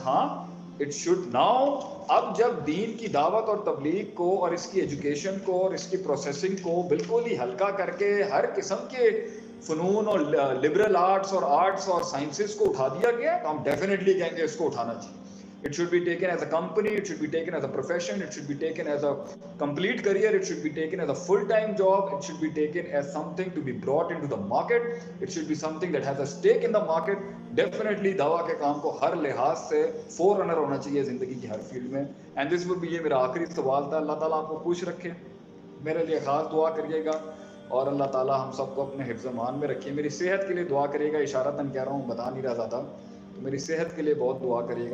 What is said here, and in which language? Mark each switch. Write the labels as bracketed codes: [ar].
[ur] ہاں, [en] it should now, [ur] اب جب دین کی دعوت اور تبلیغ کو اور اس کی ایجوکیشن کو اور اس کی پروسیسنگ کو بالکل ہی ہلکا کر کے ہر قسم کے فنون اور لبرل آرٹس اور آرٹس اور سائنسز کو اٹھا دیا گیا, تو ہم ڈیفینیٹلی کہیں گے اس کو اٹھانا چاہیے. [en] It should be taken as a company, it should be taken as a profession, it should be taken as a complete career, it should be taken as a full-time job, it should be taken as something to be brought into the market, it should be something that has a stake in the market. [ur] Definitely دعویٰ کے کام کو ہر لحاظ سے four runner ہونا چاہیے زندگی کی ہر field میں. [en] And this would be, [ur] یہ میرا آخری سوال تھا. اللہ تعالیٰ آپ کو خوش رکھے, میرے لیے خاص دعا کریے گا, اور اللہ تعالیٰ ہم سب کو اپنے حفظ امان میں رکھیے. میری صحت کے لیے دعا کریے گا, اشارتاً کہہ رہا ہوں, بتا نہیں رہا زیادہ, تو میری صحت کے لیے بہت دعا کریے گا.